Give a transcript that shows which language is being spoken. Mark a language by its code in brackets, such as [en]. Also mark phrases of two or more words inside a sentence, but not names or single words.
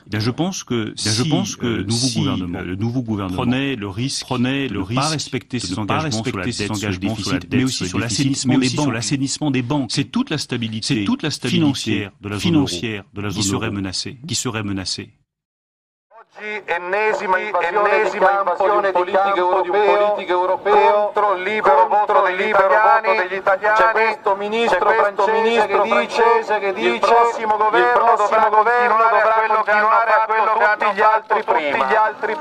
[fr] Eh bien, je pense que le nouveau gouvernement prenait le risque de ne pas respecter ses engagements sur la dette, sur le déficit, mais aussi sur l'assainissement des banques. C'est toute la stabilité financière de la zone euro qui serait menacée. [it] Ennesima invasione di campo di un politico europeo contro il libero voto degli italiani. C'è questo ministro francese che dice il prossimo governo dovrà continuare a quello che hanno gli altri prima.